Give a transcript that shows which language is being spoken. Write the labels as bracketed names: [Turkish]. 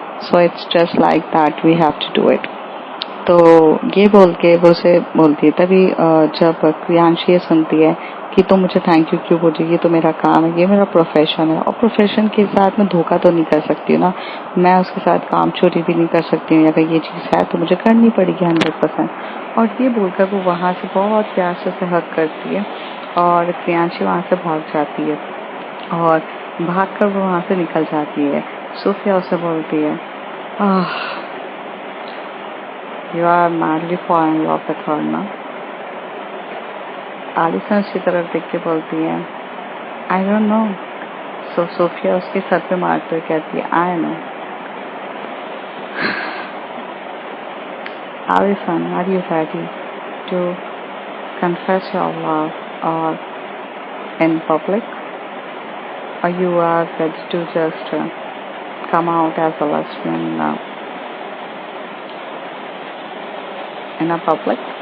[English] So it's just like that, we have to do it. [Hindi] तो ये बोल के वो उसे बोलती है। तभी जब प्रियांशी ये सुनती है कि तुम मुझे थैंक यू क्यों बोल रही है, ये तो मेरा काम है, ये मेरा प्रोफेशन है और प्रोफेशन के साथ मैं धोखा तो नहीं कर सकती हूँ ना, मैं उसके साथ काम चोरी भी नहीं कर सकती हूँ, अगर ये चीज़ है तो मुझे करनी पड़ेगी 100%। और ये बोलकर वो वहाँ से बहुत प्यार से हक करती है और प्रियांशी वहाँ से भाग जाती है और भाग कर वो वहाँ से निकल जाती है। सोफिया उसे बोलती है [English] You are madly falling in love with her, [Hindi] ना? एलिसन उसकी तरफ देख के बोलती है [English] I don't know. [Hindi] So Sophia उसके सर पे मारते हुए कहती है, [English] I know. Alison, are you ready to confess your love or in public? Or you are ready to just come out as a lesbian in a public?